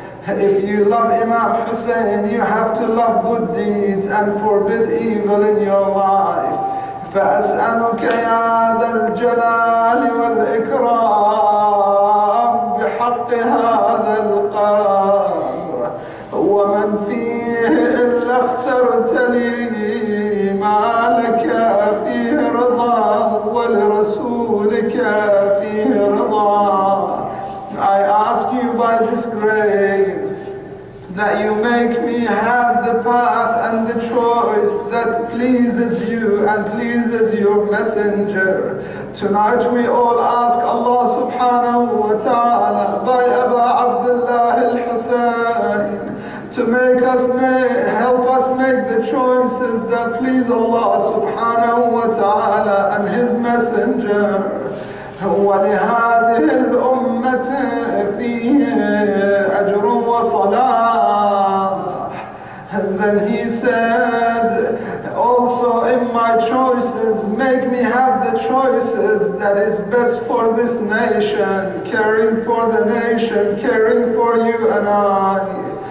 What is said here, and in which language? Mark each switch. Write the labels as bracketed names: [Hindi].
[English] If you love Imam Hussein, you have to love good deeds and forbid evil in your life. [Arabic] فأسألك يا ذا الجلال والإكرام بحق هذا القبر ومن فيه إلا اخترت لي ما لك فيه رضا ولرسولك فيه رضا. [English] I ask you by this grave that you make me have the path and the choice that pleases you and pleases your messenger. Tonight we all ask Allah subhanahu wa ta'ala by Aba Abdullah al-Hussein to help us make the choices that please Allah subhanahu wa ta'ala and His messenger. [Arabic] ولهذه الأمة فيه أجر وصلاح. [English] Then he said, also in my choices, make me have the choices that is best for this nation, caring for the nation, caring for you and I.